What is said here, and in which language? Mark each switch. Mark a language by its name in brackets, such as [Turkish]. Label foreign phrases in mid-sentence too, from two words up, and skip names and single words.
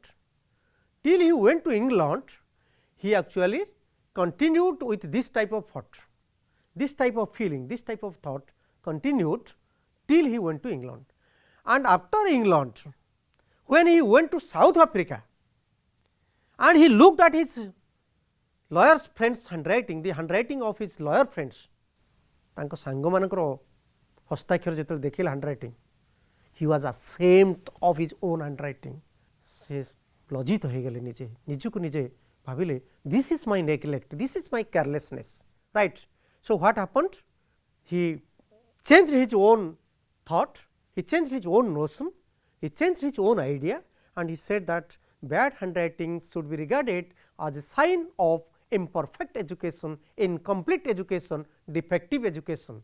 [English] Till he went to England, he actually continued with this type of thought, this type of feeling, this type of thought continued till he went to England. And after England, when he went to South Africa and he looked at his lawyer's friends handwriting, the handwriting of his lawyer friends, [Odia] ତାଙ୍କ ସାଙ୍ଗମାନଙ୍କର ହସ୍ତାକ୍ଷର ଯେତେବେଳେ ଦେଖିଲେ [English] handwriting, he was ashamed of his own handwriting. [Odia] ସେ ଲଜ୍ଜିତ ହୋଇଗଲେ ନିଜେ, ନିଜକୁ ନିଜେ ଭାବିଲେ [English] this is my neglect, this is my carelessness, right. So, what happened? He changed his own thought, he changed his own notion, he changed his own idea and he said that bad handwriting should be regarded as a sign of imperfect education, incomplete education, defective education.